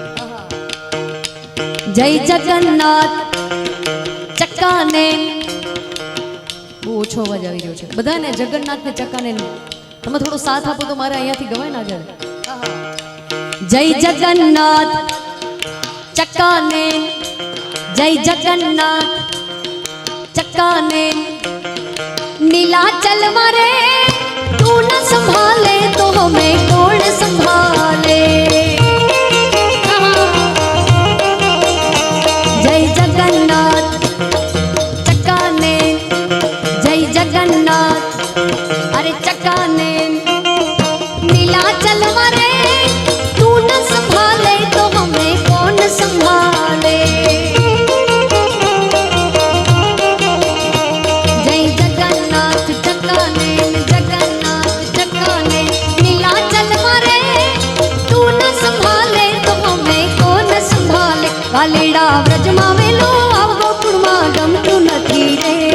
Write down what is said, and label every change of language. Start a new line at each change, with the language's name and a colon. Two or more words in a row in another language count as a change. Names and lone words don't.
Gujarati: જય જગન્નાથ ચક્કાને, બહુ ઓછો અવાજ આવી રહ્યો છે બધાને. જગન્નાથ ને ચક્કાને તમે થોડો સાથ આપો તો મારે અહીંયાથી ગવાય ને આગળ.
Hindi: जय जगन्नाथ चक्काने, जय जगन्नाथ चक्काने, नीलाचल मारे तू न संभाले तो हमें कौन संभाले. जय जगन्नाथ चक्काने, जय जगन्नाथ अरे चक्काने, नीलाचल मारे तू न संभाले तो हमें कौन संभाले.
Gujarati: વાલીડા વ્રજમાં વેલો આવ ગોકુળમાં ગમતું નથી રે.